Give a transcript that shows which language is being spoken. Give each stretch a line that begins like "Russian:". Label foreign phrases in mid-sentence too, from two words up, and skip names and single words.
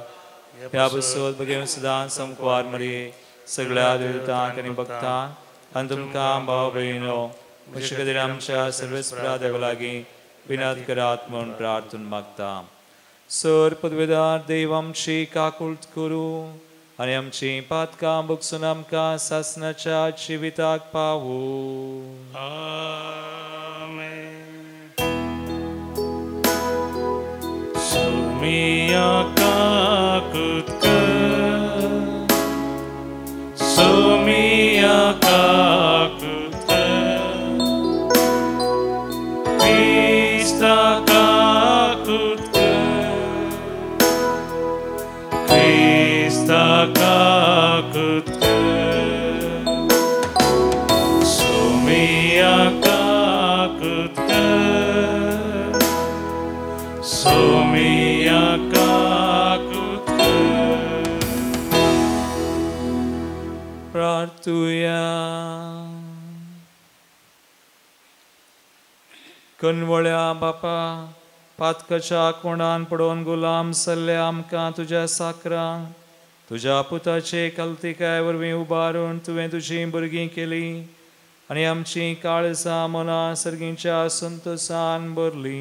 Konkani: ह्या बसत बगेन सदां संकवार मरे सगळ्या देवतांक आनी भक्तांक आनी तुमकां भाव भयणो अशे खातीर आमच्या सर्वेस्परा देवा लागीं विनात करात म्हूण प्रार्थना मागता. सर पदवेदार देव आमची काकूळट करूं आनी आमची पातकां भोगसून आमकां सासणाच्या जिविताक पावूं. आमेन. Somiaka kutka, Somiaka kutka, Krista kutka, Krista kutka, Somiaka kutka, Somiaka kutka. प्रार्थूया. कणवळ्या बापा, पातकाच्या कोणान पडोवन गुलाम सल्ले आमकां तुज्या साकरांक तुज्या पुताचे कल्तिकाय वरवीं उबारून तुवें तुजी भुरगीं केली आनी आमची काळजां मनां सर्गीच्या संतोशान भरली.